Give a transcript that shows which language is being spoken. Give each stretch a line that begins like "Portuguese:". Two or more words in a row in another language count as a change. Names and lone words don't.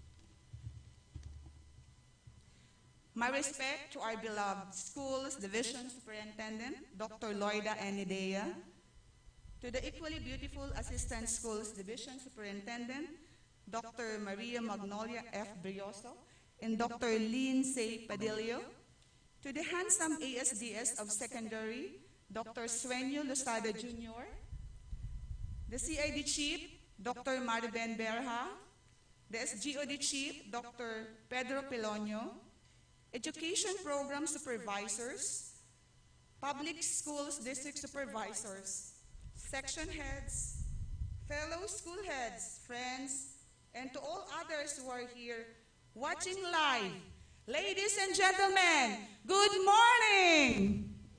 English: My respect to our beloved Schools Division Superintendent, Dr. Loida Enidea, to the equally beautiful Assistant Schools Division Superintendent, Dr. Maria Magnolia F. Brioso, and Dr. Lindsay Padillo, to the handsome ASDS of Secondary, Dr. Sueño Losada Jr., the CID Chief, Dr. Mariben Berha, the SGOD Chief, Dr. Pedro Pelonio, Education Program Supervisors, Public Schools District Supervisors, section heads, fellow school heads, friends, and to all others who are here watching live. Ladies and gentlemen, good morning!